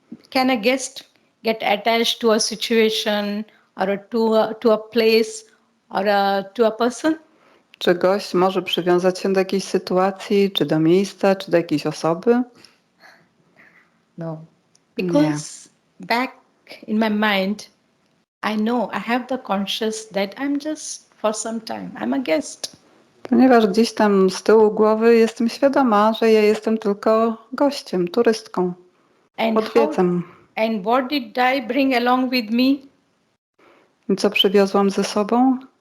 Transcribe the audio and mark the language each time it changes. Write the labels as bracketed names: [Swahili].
[English] Can a guest get attached to a situation or to a place or to a person? [Polish] Czy gość może przywiązać się do jakiejś sytuacji, czy do miejsca, czy do jakiejś osoby? [English] No. [Polish] Nie. [English] Because back in my mind, I know I have the conscious that I'm just for some time, I'm a guest. [Polish] Ponieważ gdzieś tam z tyłu głowy jestem świadoma, że ja jestem tylko gościem, turystką. [English] And [Polish] Odwiedzam. [English] and what did I bring along with me? [Polish] I co przywiozłam ze sobą?